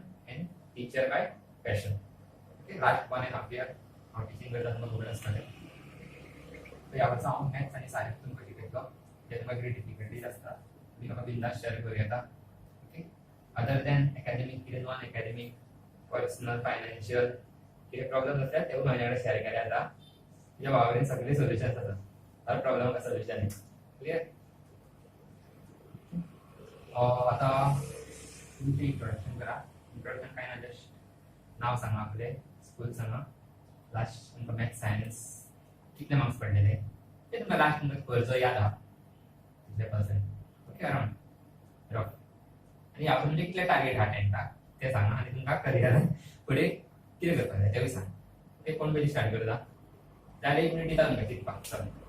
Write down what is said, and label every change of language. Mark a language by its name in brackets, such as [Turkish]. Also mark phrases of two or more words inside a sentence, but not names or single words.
[English] and teacher by passion [Konkani] ओके [English] last 1.5 year [Konkani] हांव टिचींग करता तुमकां खबर आसतलें सो ह्या वर्सा हांव मॅथ्स आनी सायन्स तुमकां शिकयतलो जेन्ना मागीर डिफिकल्टीज आसता तुमी म्हाका बिंदास शेअर करूं येता ओके [English] other than academic [Konkani] कितें [English] non academic personal financial [Konkani] कितें प्रॉब्लम आसल्यार तेवूय म्हाजे कडेन शेअर केले जाता तुज्या भावा कडेन सगळे सोल्युशन्स आसात [Hindi] हर प्रॉब्लम का सोल्युशन है [Konkani] क्लियर आता तुमचे इंट्रोडक्शन करा इंट्रोडक्शन काय ना जस्ट नाव सांगा आपले स्कूल सांगा लास्ट तुमकां [English] maths science [Konkani] कितले मार्क्स पडलेले ते तुमकां लास्ट तुमकां खर्च याद आहा कितले पर्सेंट ओके [English] around rough [Konkani] आनी ह्या म्हणजे कितले टार्गेट आहा टेंथाक ते सांगा आनी तुमकां करियरान फुडें कितें करपाक जाय तेवूय सांग ओके कोण पयलीं स्टार्ट करता जाल्यार 1 मिनीट दिता तुमकां चिंतपाक चल